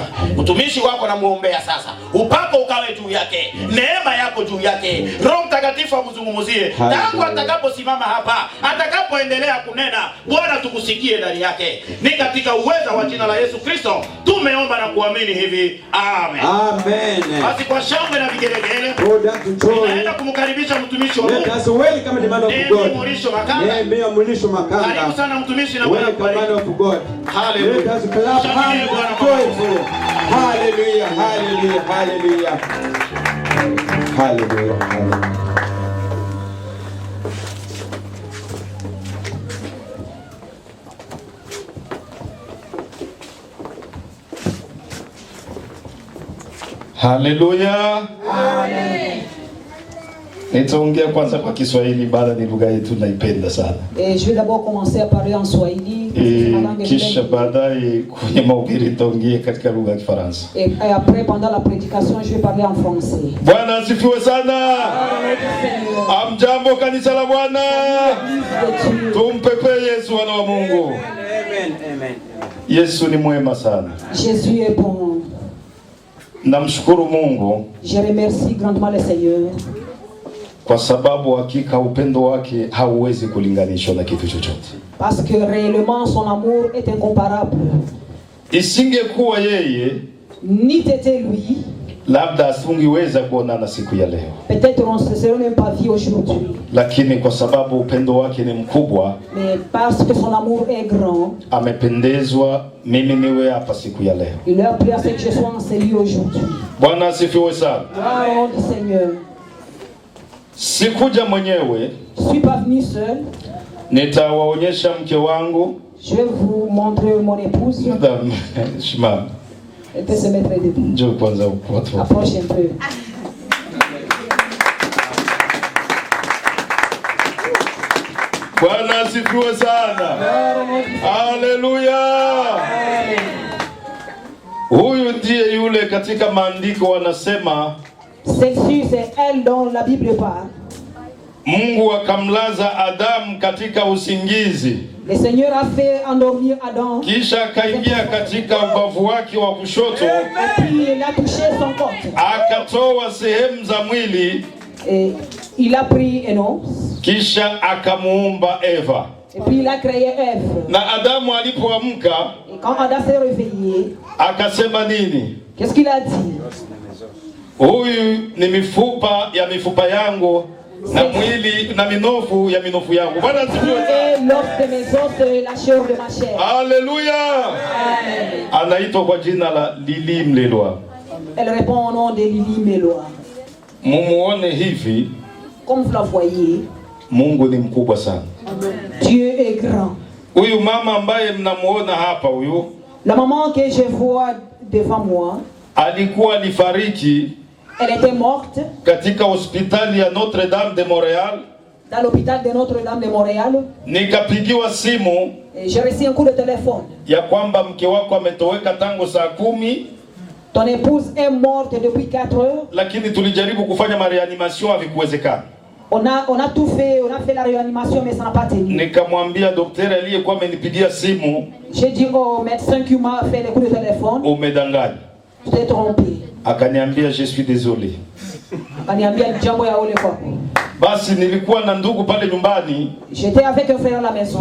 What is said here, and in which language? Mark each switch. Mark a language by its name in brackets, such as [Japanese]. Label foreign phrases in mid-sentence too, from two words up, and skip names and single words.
[Swahili] Mtumishi wako namuombea sasa, upako ukawe juu yake, neema yako juu yake, Roho Mtakatifu amzungumzie tangu atakaposimama hapa, atakapoendelea kunena. Bwana, tukusikie ndani yake, ni katika uweza wa jina la Yesu Kristo tumeomba na kuamini hivi, amen. Amen. Basi kwa shangwe na vigelegele tunaenda kumkaribisha mtumishi wa Mungu. [English] Let us welcome the man of God. Mulisho Makanga. [Swahili] Karibu sana mtumishi na Bwana kubariki. [English] Man of God. Hallelujah. Let us clap hands joyfully. Hallelujah, hallelujah, hallelujah. Hallelujah, hallelujah. [Swahili] Haleluya. Amen. Nitaongea kwanza kwa Kiswahili, baada ni lugha yetu naipenda sana. [French] Je vais d'abord commencer à parler en Swahili. [Swahili] Kisha baadaye kwenye mahubiri nitaongea katika lugha ya Kifaransa. [French] Et après pendant la prédication je vais parler en français. [Swahili] Bwana asifiwe sana. Amjambo kanisa la Bwana. Tumpepe Yesu wana wa Mungu. Amen. Amen. Yesu ni mwema sana. [French] Jésus est bon. [Swahili] Namshukuru Mungu. [French] Je remercie grandement le Seigneur. [Swahili] Kwa sababu hakika upendo wake hauwezi kulinganishwa na kitu chochote. [French] Parce que réellement son amour est incomparable. [Swahili] Isingekuwa yeye, [French] ni tete lui, [Swahili] labda asingeweza kuonana siku ya leo. [French] Peut-être on se serait même pas vu aujourd'hui. [Swahili] Lakini kwa sababu upendo wake ni mkubwa, [French] mais parce que son amour est grand, [Swahili] amependezwa mimi niwe hapa siku ya leo. [French] Il a plu à ce que je sois en celui aujourd'hui. [Swahili] Bwana asifiwe sana. [French] Gloire au Seigneur. [Swahili] Sikuja mwenyewe. [French] Je suis pas venu seul. [Swahili] Nitawaonyesha mke wangu. [French] Je vais vous montrer mon épouse. [Swahili] Madame, shima. [French] Elle peut se mettre debout. [Swahili] Njoo kwanza watu. [French] Approche un peu. [Swahili] Bwana asifiwe sana. Haleluya. Huyu ndiye yule katika maandiko wanasema, [French] celle-ci c'est elle dont la Bible parle. [Swahili] Mungu akamlaza Adamu katika usingizi. [French] Le Seigneur a fait endormir Adam. [Swahili] Kisha akaingia katika ubavu wake wa kushoto. [French] Et puis il a touché son côté. [Swahili] Akatoa sehemu za mwili. [French] Et il a pris Enos. [Swahili] Kisha akamuumba Eva. [French] Et puis il a créé Ève. [Swahili] Na Adamu alipoamka, [French] et quand Adam s'est réveillé, [Swahili] akasema nini? [French] Qu'est-ce qu'il a dit? [Swahili] Huyu ni mifupa ya mifupa yangu na mwili na minofu ya minofu yangu. Bwana asifiwe. [French] L'os de mes os et la chair de ma chair. [Swahili] Haleluya. Anaitwa kwa jina la Lili Mlelwa. [French] Elle répond au nom de Lili Mlelwa. [Swahili] Mumuone hivi. [French] Comme vous la voyez, [Swahili] Mungu ni mkubwa sana. [French] Dieu est grand. [Swahili] Huyu mama ambaye mnamuona hapa huyu, [French] la maman que je vois devant moi, [Swahili] alikuwa alifariki. [French] Elle était morte [Swahili] katika hospitali ya Notre-Dame de Montréal. [French] Dans l'hôpital de Notre-Dame de Montréal. [Swahili] Nikapigiwa simu. [French] J'ai reçu un coup de téléphone. [Swahili] Ya kwamba mke wako ametoweka tangu saa 10. [French] Ton épouse est morte depuis 4 heures. [Swahili] Lakini tulijaribu kufanya mareanimation havikuwezekana. [French] On a tout fait, on a fait la réanimation mais ça n'a pas tenu. [Swahili] Nikamwambia daktari aliyekuwa amenipigia simu. [French] J'ai dit au médecin qui m'a fait le coup de téléphone. [Swahili] Umedanganya. [French] Je t'ai trompé. [Swahili] Akaniambia [French] je suis désolé. [Swahili] Akaniambia jambo ya ole kwako. Basi nilikuwa na ndugu pale nyumbani. [French] J'étais avec un frère à la maison.